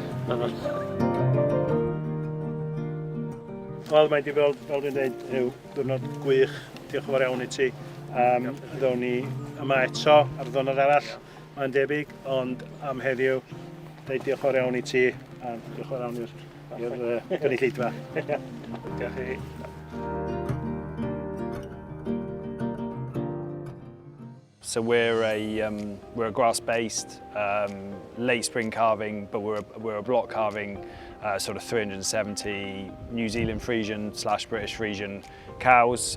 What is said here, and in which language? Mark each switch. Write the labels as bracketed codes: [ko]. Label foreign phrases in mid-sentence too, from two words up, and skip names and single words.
[cy] Wel, mae wedi fel dwi'n dweud, yw diwrnod gwych. Diolch yn fawr iawn i ti. Ddown ni yma eto ar ddwrnod arall. Mae'n debyg, ond am heddiw, dweud diolch yn fawr iawn i ti. A diolch yn fawr iawn i'r gynulleidfa. Diolch i chi. [en] So we're a grass-based late spring calving, but we're a block calving sort of 370 New Zealand Friesian / British Friesian cows.